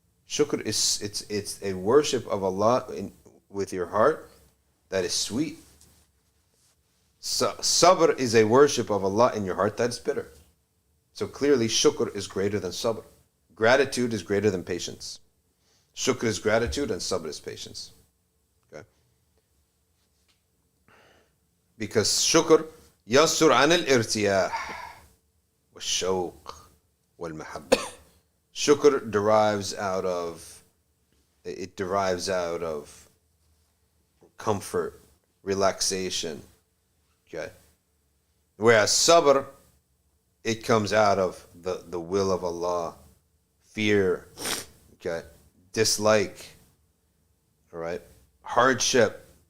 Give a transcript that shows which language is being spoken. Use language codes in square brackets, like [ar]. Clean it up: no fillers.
[en] Shukr is it's a worship of Allah with your heart that is sweet. Sabr is a worship of Allah in your heart that is bitter. So clearly, shukr is greater than sabr. Gratitude is greater than patience. Shukr is gratitude and sabr is patience. Okay? Because shukr [ar] يصر عن الارتياح والشوق والمحبة. [en] Shukr derives out of comfort, relaxation, okay, Whereas sabr, it comes out of the will of Allah, fear, okay, dislike, all right, hardship.